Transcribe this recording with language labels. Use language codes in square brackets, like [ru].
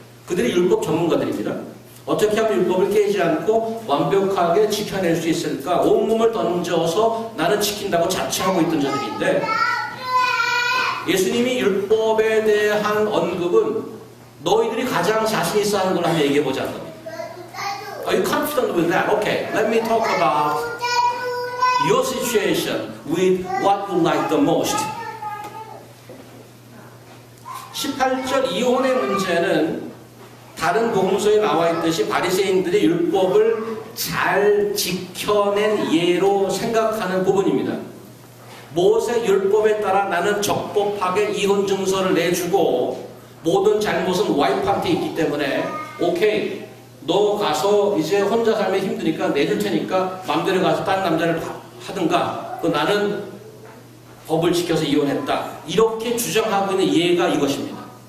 [ko] 그들이 율법 전문가들입니다. 어떻게 하면 율법을 깨지 않고 완벽하게 지켜낼 수 있을까? 온몸을 던져서 나는 지킨다고 자처하고 있던 자들인데 예수님이 율법에 대한 언급은 너희들이 가장 자신 있어 하는 걸 한번 얘기해 보자는 겁니다. [en] Are you confident with that? Okay, let me talk about your situation with what you like the most. [ko] 18절 이혼의 문제는 다른 복음서에 나와 있듯이 바리새인들이 율법을 잘 지켜낸 예로 생각하는 부분입니다. 모세 율법에 따라 나는 적법하게 이혼 증서를 내주고 모든 잘못은 와이프한테 있기 때문에 오케이 너 가서 이제 혼자 살면 힘드니까 내줄 테니까 마음대로 가서 딴 남자를 하든가 나는 법을 지켜서 이혼했다 이렇게 주장하고 있는 예가 이것입니다.